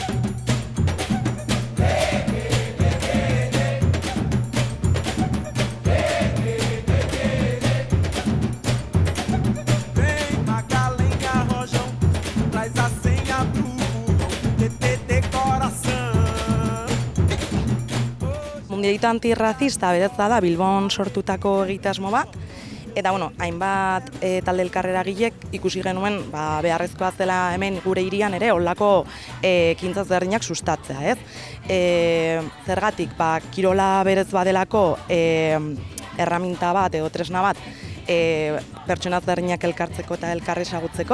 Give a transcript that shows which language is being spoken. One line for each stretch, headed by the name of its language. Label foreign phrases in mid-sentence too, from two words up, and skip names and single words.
Portuguese: Vem Magalenha Rojão, traz a senha pro fogão, TTT coração.
Basque: Mundialito antirrazista beretza da Bilbon sortutako egitasmo bat, eta hainbat talde elkarreragilek ikusi genuen beharrezkoa zela hemen gure hirian ere holako ekintza ezberdinak sustatzea, ez? Zergatik, kirola berez badelako erraminta bat edo tresna bat pertsona ezberdinak elkartzeko eta elkar ezagutzeko.